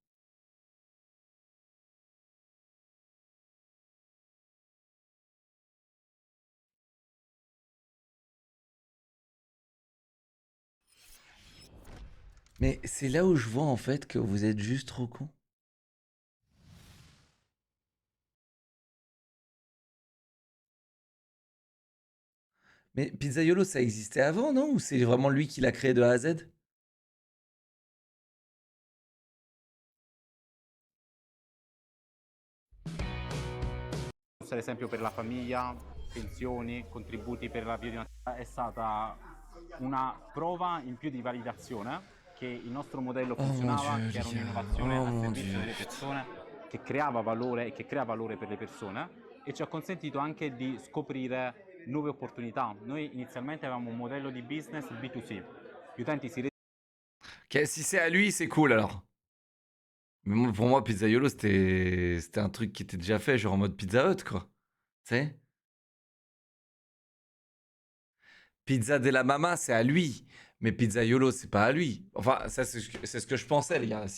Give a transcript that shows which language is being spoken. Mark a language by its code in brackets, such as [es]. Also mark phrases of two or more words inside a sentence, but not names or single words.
[fr] Mais c'est là où je vois en fait que vous êtes juste trop con. Mais Pizzaiolo, ça existait avant, non? Ou c'est vraiment lui qui l'a créé de A à Z? [it] Ad esempio per la famiglia, pensioni, contributi per la biodiversità, è stata una prova in più di validazione che il nostro modello funzionava, [fr] Dieu, [it] che era [fr] les gars. [it] un'innovazione [fr] Oh [it] a [fr] mon [it] servizio [fr] Dieu, [it] delle persone, che creava valore e che crea valore per le persone e ci ha consentito anche di scoprire nuove opportunità. Noi inizialmente avevamo un modello di business B2C. Gli utenti si [fr] Ok, si c'est à lui, c'est cool alors. Mais pour moi, Pizzaiolo, c'était un truc qui était déjà fait, genre en mode Pizza Hut, quoi. Tu sais? Pizza della Mama, c'est à lui. Mais Pizzaiolo, c'est pas à lui. Enfin, ça, c'est ce que je pensais, les gars.